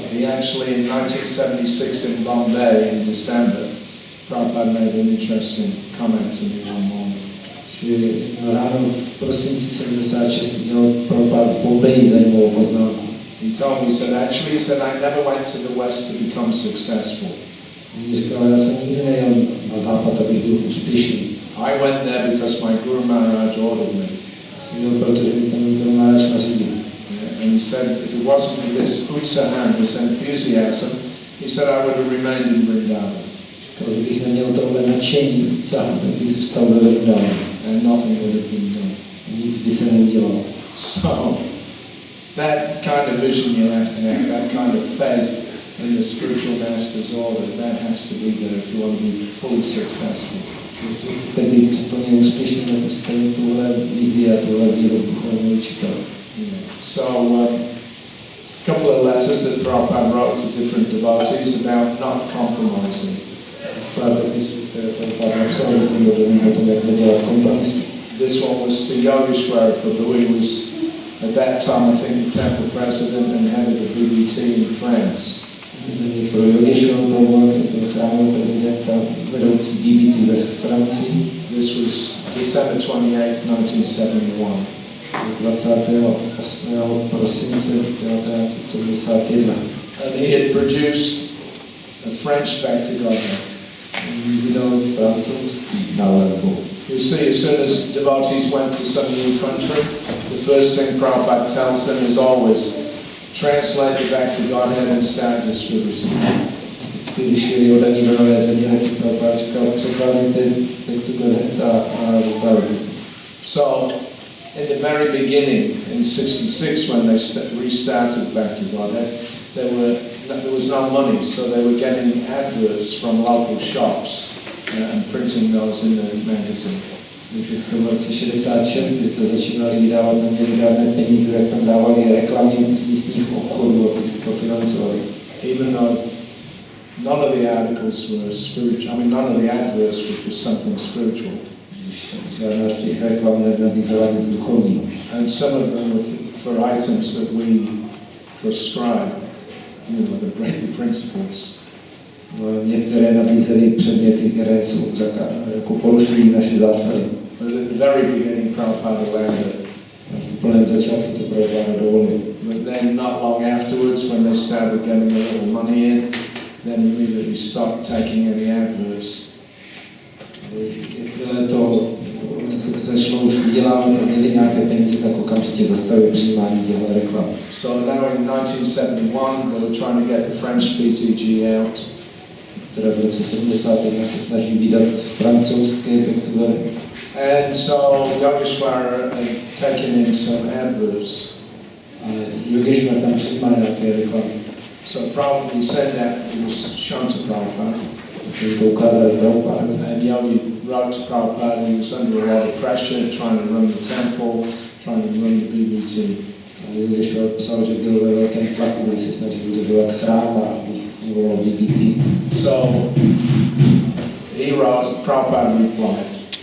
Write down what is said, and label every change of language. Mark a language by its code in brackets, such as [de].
[en] He actually, in 1976 in Bombay, in December, Prabhupada made an interesting comment to me one morning. [cs] Že ráno v prosinci 76 měl Prabhupada v Bombeji zajímavou poznámku. [en] He told me, he said, I never went to the West to become successful. [cs] On říkal, já jsem nikdy nejel na západ, abych byl úspěšný. [en] I went there because my Guru Maharaj ordered me. [cs] Jsem měl, protože mi ten Guru Maharaj nařídil. [en] And he said, if it wasn't for this utsahan, this enthusiasm, he said I would have remained in Vrindavan. [cs] Kdybych neměl tohle nadšení, utsahan, tak bych zůstal ve Vrindavanu. [en] And nothing would have been done. [cs] Nic by se neudělalo. [en] So, that kind of vision you have to have, that kind of faith in the spiritual master's order, that has to be there if you want to be fully successful. [cs] Jestli chcete být úplně úspěšný, tak musíte mít tuhle vizi a tuhle víru duchovního učitele. [en] So, a couple of letters that Prabhupada wrote to different devotees about not compromising. [cs] Pár dopisů, které Prabhupada napsal různým lidem o tom, jak nedělat kompromisy. [en] This one was to Yogeshwara Prabhu. He was at that time, I think, the temple president and head of the BBT in France. [cs] Pro Yogeshwara Prabhu, který byl chrámový prezident a vedoucí BBT ve Francii. [en] This was December 28th, 1971. [cs] 28. prosince 1971. [en] And he had produced a French back to Godhead. [cs] Vydal francouzský nálepku. [en] You see, as soon as devotees went to some new country, the first thing Prabhupada tells them is always translate it back to Godhead and start distributing. [cs] Vždycky, když jeli odaní do nové země, tak Prabhupada říkal, překládejte back to Godhead a rozdávajte. [en] So, in the very beginning, in 66, when they restarted back to Godhead, there was no money, so they were getting adverts from local shops and printing those in the magazine. [cs] Takže v tom roce 66, kdy to začínali vydávat, neměli žádné peníze, tak tam dávali reklamy z místních obchodů, aby si to financovali. [en] Even though none of the articles were spiritual, none of the adverts were for something spiritual. [cs] Žádná z těch reklam nenabízela nic duchovního. [en] And some of them were for items that we prescribe, the great principles. [cs] Některé nabízely předměty, které jsou jako porušují naše zásady. [en] But at the very beginning, Prabhupada allowed it. [cs] V plném začátku to Prabhupada dovolil. [en] But then not long afterwards, when they started getting a little money in, then immediately stopped taking any adverts. [cs] Jakmile to začalo už vydělávat a měli nějaké peníze, tak okamžitě zastavili přijímání těchto reklam. [en] So now in 1971 they were trying to get the French PTG out. [cs] Teda v roce 71 se snaží vydat francouzské pektuary. [en] And so Yogeshwara had taken in some adverts. [cs] A Yogeshwara tam přijímá nějaké reklamy. [en] So Prabhupada said that it was shown to Prabhupada. [cs] To ukázali Prabhupada. [en] And Yogi wrote to Prabhupada, he was under a lot of pressure, trying to run the temple, trying to run the BBT. [cs] A Yogeshwara psal, že byl ve velkém tlaku, když se snažil udržovat chrám a fungovalo BBT. [en] So he wrote, Prabhupada replied.